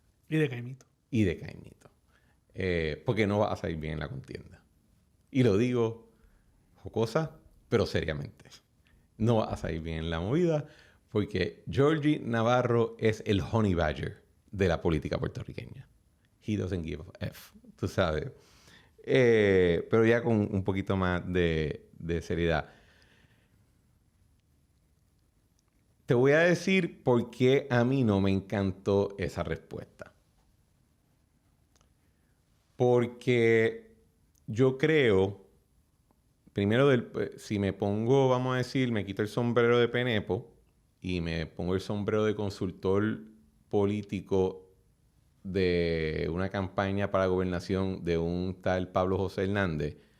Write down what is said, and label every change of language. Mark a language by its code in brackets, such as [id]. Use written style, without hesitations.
[es] Y de Caimito. Porque no va a salir bien en la contienda. Y lo digo jocosa, pero seriamente. No va a salir bien en la movida porque Georgie Navarro es el honey badger de la política puertorriqueña. [en] He doesn't give a F, [es] tú sabes. Pero ya con un poquito más de seriedad. Te voy a decir por qué a mí no me encantó esa respuesta. Porque yo creo, primero, si me pongo, vamos a decir, me quito el sombrero de Penepo y me pongo el sombrero de consultor político de una campaña para la gobernación de un tal Pablo José Hernández,